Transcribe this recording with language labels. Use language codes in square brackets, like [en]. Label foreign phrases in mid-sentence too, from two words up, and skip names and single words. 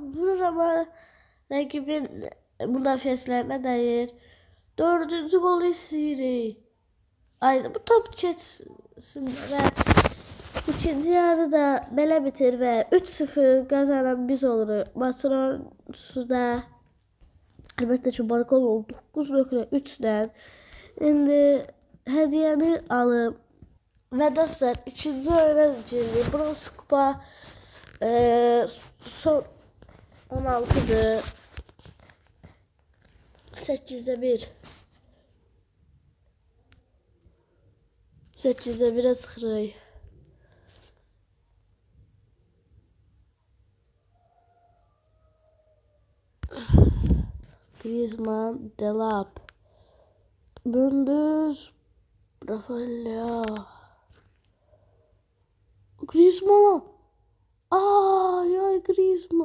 [az] Vurur ama rakibin müdafiəçilərinə dəyir. Dördüncü golü istəyirik. [tr] Aynen bu top geçsin ve ikinci yarıda [az] belə bitir [tr] ve 3-0 kazanan biz oluruz. [az] Maçın sonunda əlbəttə ki Barcola 9.3'dən indi hədiyyəni alım. Və dostlar ikinci oyuna girdik. Bronz kupa son 16'dır. 8'də 1. 8'də 1'ə çıxırıq. Griezmann, Delap, Mendes, Rafael. Griezmann. Ay Griezmann.